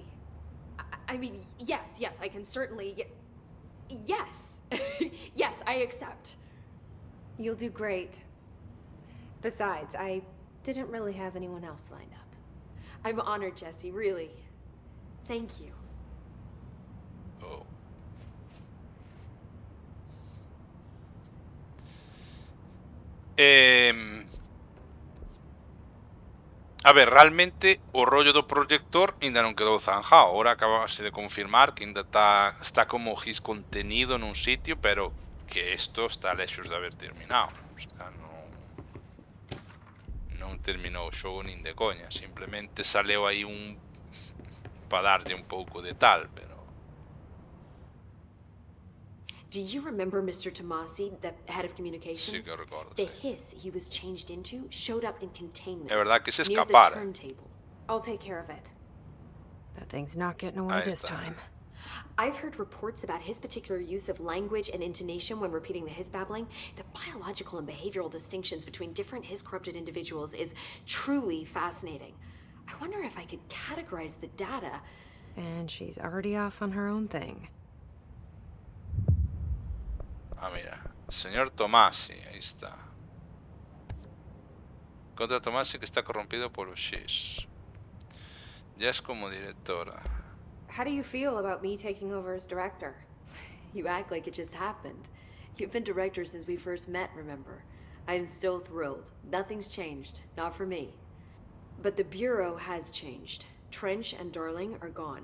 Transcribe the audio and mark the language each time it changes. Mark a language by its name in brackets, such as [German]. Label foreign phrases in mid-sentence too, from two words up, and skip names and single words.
[English] I mean, yes, I can certainly... Yes! Yes, I accept. You'll do great. Besides, I didn't really have anyone else lined up. I'm honored, Jesse, really. Thank you. Oh. [Galician] A ver, realmente o rollo do proyector ainda non quedou zanjado. Ahora acabase de confirmar que ainda está como GIS contenido nun sitio, pero que esto está lejos de haber terminado. O sea, non terminou o xogo nin de coña, simplemente saleu aí un para darlle un pouco de tal, pero [English] Do you remember Mr. Tomasi, the head of communications? [Galician] sí que recordo. [English] The [Galician] Sí. [English] hiss he was changed into showed up in containment. [Galician] É verdad que se [English] near the [Galician] escapara. [English] turntable. I'll take care of it. That thing's not getting away [Galician] Ahí [English] this [Galician] está. [English] time. I've heard reports about his particular use of language and intonation when repeating the hiss babbling. The biological and behavioral distinctions between different hiss-corrupted individuals is truly fascinating. I wonder if I could categorize the data. And she's already off on her own thing. [Galician] Ah, mira. Señor Tomasi, ahí está. [Spanish] Contra Tomasi que está corrompido por los Shish. Ya es como directora. [English] How do you feel about me taking over as director? You act like it just happened. You've been director since we first met, remember? I am still thrilled. Nothing's changed. Not for me. But the Bureau has changed. Trench and Darling are gone.